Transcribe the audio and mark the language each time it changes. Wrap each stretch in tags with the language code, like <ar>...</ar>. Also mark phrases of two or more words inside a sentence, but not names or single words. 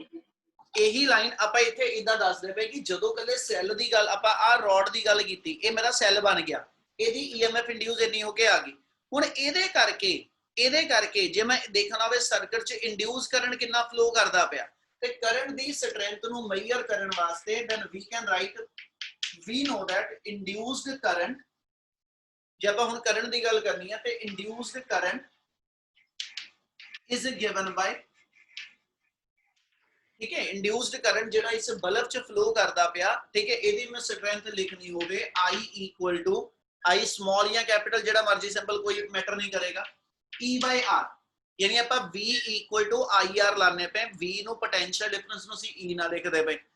<pa>ਇਹੀ ਲਾਈਨ ਆਪਾਂ ਇੱਥੇ ਇਦਾਂ ਦੱਸਦੇ ਪਏ ਕਿ ਜਦੋਂ ਕੱਲੇ ਸੈੱਲ ਦੀ ਗੱਲ ਆਪਾਂ ਆ ਰੋਡ ਦੀ ਗੱਲ ਕੀਤੀ, ਇਹ ਮੇਰਾ ਸੈੱਲ ਬਣ ਗਿਆ, ਇਹਦੀ EMF ਇੰਡਿਊਸ ਇੰਨੀ ਹੋ ਕੇ ਆ ਗਈ। ਹੁਣ ਇਹਦੇ ਕਰਕੇ ਜੇ ਮੈਂ ਦੇਖਣਾ ਹੋਵੇ ਸਰਕਟ 'ਚ</pa> <en>induce current</en> <pa>ਕਿੰਨਾ ਫਲੋ ਕਰਦਾ ਪਿਆ ਤੇ ਕਰੰਟ ਦੀ ਸਟਰੈਂਥ ਨੂੰ ਮੇਜ਼ਰ ਕਰਨ ਵਾਸਤੇ</pa> <en>then we can write, we know that induced current,</en> <pa>ਜੇ ਆਪਾਂ ਹੁਣ ਕਰੰਟ ਦੀ ਗੱਲ ਕਰਨੀ ਹੈ ਤੇ</pa> <en>induced current is given by,</en> <pa>ठीक है,</pa> <en>induced current</en> <pa>ਜਿਹੜਾ ਇਸ ਬਲਬ ਚ ਫਲੋ ਕਰਦਾ ਪਿਆ, ਠੀਕ ਹੈ, ਇਹਦੀ ਮੈਂ ਸਟਰੈਂਥ ਲਿਖਣੀ ਹੋਵੇ</pa> <en>I equal to I small</en> <pa>ਜਾਂ ਕੈਪੀਟਲ ਜਿਹੜਾ ਮਰਜ਼ੀ ਸਿੰਬਲ ਕੋਈ ਮੈਟਰ ਨਹੀਂ ਕਰੇਗਾ,</pa> <en>E by R,</en> <pa>ਯਾਨੀ ਆਪਾਂ</pa> <en>V equal to IR</en> <pa>ਲਾਣੇ ਪਏ, V ਨੂੰ ਪੋਟੈਂਸ਼ੀਅਲ ਡਿਫਰੈਂਸ ਨੂੰ ਅਸੀਂ E ਨਾਲ ਲਿਖਦੇ ਪਏ।</pa>